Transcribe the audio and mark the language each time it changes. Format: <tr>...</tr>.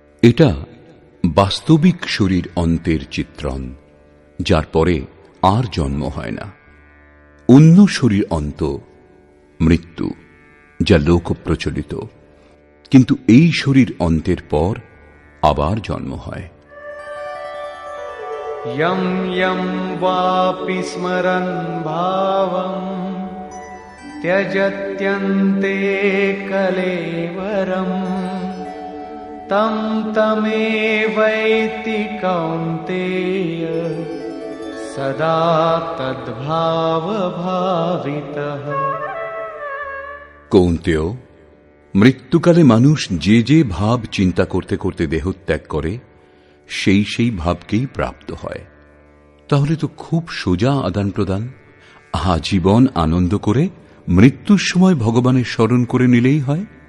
<bn>এটা বাস্তবিক শরীর অন্তের চিত্রণ, যার পরে আর জন্ম হয় না। অন্য শরীর অন্ত মৃত্যু, যা লোক প্রচলিত, কিন্তু এই শরীর অন্তের পর আবার জন্ম হয়।</bn> <sa>यं यं वापि स्मरन् भावं त्यजत्यन्ते कलेवरम् तं तमेवैति कौन्तेय सदा तद्भावभावितः।</sa> <bn>কৌন্তেয়, মৃত্যুকালে মানুষ যে যে ভাব চিন্তা করতে করতে দেহত্যাগ করে সেই সেই ভাবকেই প্রাপ্ত হয়। তাহলে তো খুব সোজা আদান প্রদান। আজীবন আনন্দ করে মৃত্যুর সময় ভগবানের স্মরণ করে নিলেই হয়।</bn>